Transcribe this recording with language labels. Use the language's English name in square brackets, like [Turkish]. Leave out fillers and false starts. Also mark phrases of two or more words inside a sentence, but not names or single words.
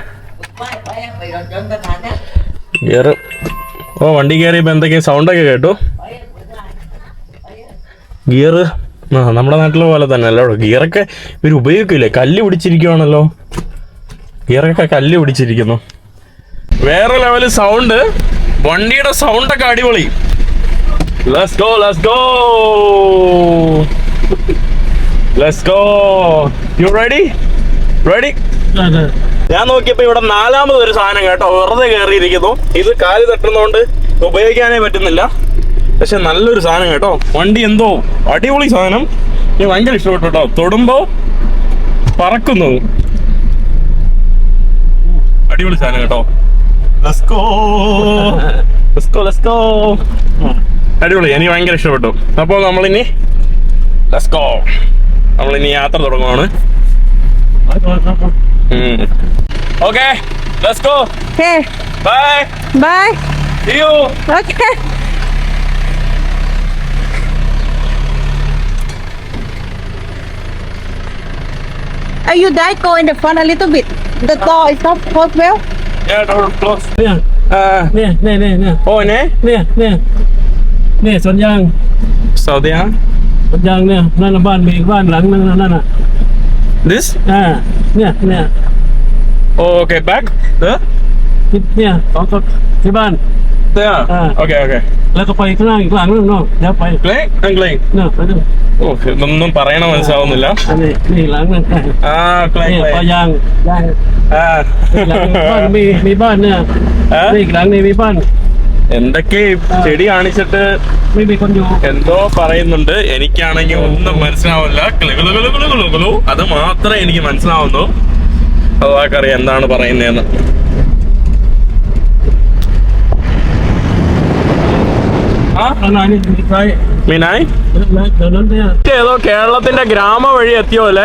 [Malayalam] വണ്ടി കയറിയപ്പോൾ എന്തൊക്കെയോ സൗണ്ടൊക്കെ കേട്ടു. ഗിയർ നമ്മുടെ നാട്ടിലെ പോലെ തന്നെ അല്ലോ. ഗിയറൊക്കെ ഇവർ ഉപയോഗിക്കില്ലേ? കല്ല് പിടിച്ചിരിക്കുവാണല്ലോ. ഗിയറൊക്കെ കല്ല് പിടിച്ചിരിക്കുന്നു. വേറെ ലെവല് സൗണ്ട്. വണ്ടിയുടെ സൗണ്ടൊക്കെ അടിപൊളി. [English] Let's go. You ready? [Malayalam] ഞാൻ നോക്കിയപ്പോ ഇവിടെ 4ാമത് ഒരു സാധനം കേട്ടോ, വെറുതെ കയറിയിരിക്കുന്നു. ഇത് കാല് തട്ടുന്നോണ്ട് ഉപയോഗിക്കാനേ പറ്റുന്നില്ല. പക്ഷെ നല്ലൊരു സാധനം കേട്ടോ. വണ്ടി എന്തോ അടിപൊളി സാധനം. എനിക്ക് ഭയങ്കര ഇഷ്ടപ്പെട്ടു കേട്ടോ. തൊടുമ്പോ പറക്കുന്നു. അടിപൊളി സാധനം കേട്ടോ. [English] Let's go. [Malayalam] അടിപൊളി, എനിക്ക് ഭയങ്കര ഇഷ്ടപ്പെട്ടു. അപ്പോൾ നമ്മളിനി യാത്ര തുടങ്ങുവാണ്. ഓക്കെ, [English] let's go. Okay. ബൈ. See you. Okay. You guys go in the front a little bit. The door is not closed well. Yeah, door close. [Thai] เนี่ย [English] Oh, ne? [Thai] เนี่ยสวนยาง Saudi. สวนยางเนี่ยนั่นน่ะบ้านมีอีกบ้านหลังนึงนั่นน่ะ [English] This? [Thai] เนี่ย [English] Oh, okay, back. There? [Thai] เนี่ยของที่บ้าน [English] There. Okay. [Thai] แล้วก็ไปข้างล่างอีกหลังนึงเนาะเดี๋ยวไป Clang? Clang. เนาะไปดู [Malayalam] ഓ, ഇതൊന്നും പറയണ മനസ്സിലാവുന്നില്ല. [Thai] อันนี้หลังนึง ക്ലൈ เนี่ยปลายาง อีกหลังบ้านมีบ้านเนี่ย นี่อีกหลังนี่มีบ้าน [Malayalam] എന്തൊക്കെ ചെടി കാണിച്ചിട്ട് [Thai] ไม่มีคนอยู่ [Malayalam] എന്തോ പറയുന്നുണ്ട്. എനിക്കാണെങ്കിൽ ഒന്നും മനസ്സിലാവില്ല. കിളുകിളുകിളുകിളുകിളുകിളു അത് മാത്രമേ എനിക്ക് മനസ്സിലാവുന്നു. അതാക്കറിയാം എന്താണ് പറയുന്നതെന്ന്. മീനായി ഏതോ കേരളത്തിന്റെ ഗ്രാമ വഴി എത്തിയോ അല്ലേ?